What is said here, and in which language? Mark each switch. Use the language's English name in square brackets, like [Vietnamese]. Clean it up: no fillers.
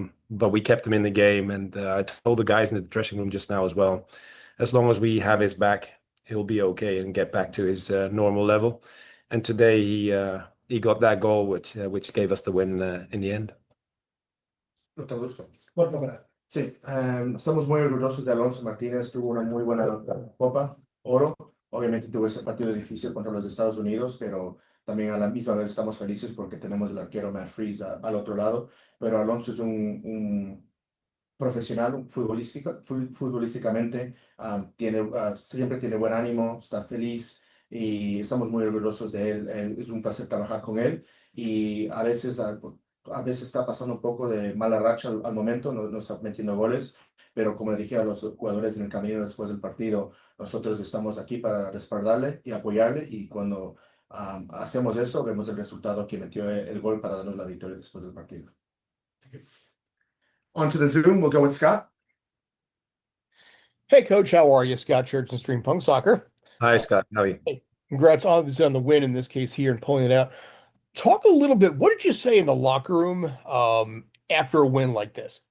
[English] But we kept him in the game. And I told the guys in the dressing room just now as well, as long as we have his back, he'll be okay and get back to his normal level. And today he got that goal, which gave us the win in the end. [Spanish] Lo traduzco. Por favor. Sí, estamos muy orgullosos de Alonso Martínez, tuvo una muy buena Copa Oro, obviamente tuvo ese partido difícil contra los Estados Unidos, pero también a la misma vez estamos felices porque tenemos el arquero Matt Freeze al otro lado, pero Alonso es un profesional, futbolísticamente, siempre tiene buen ánimo, está feliz y estamos muy orgullosos de él. Es un placer trabajar con él y a veces está pasando un poco de mala racha al momento, no está metiendo goles, pero como le dije a los jugadores en el camino después del partido, nosotros estamos aquí para respaldarle y apoyarle y cuando hacemos eso, vemos el resultado que metió el gol para darnos la victoria después del partido. [English] On to the Zoom, we'll go with Scott. Hey, Coach, how are you? Scott Church and Stream Punk Soccer. Hi, Scott. How are you? Hey, congrats obviously on the win in this case here and pulling it out. Talk a little bit. What did you say in the locker room after a win like this?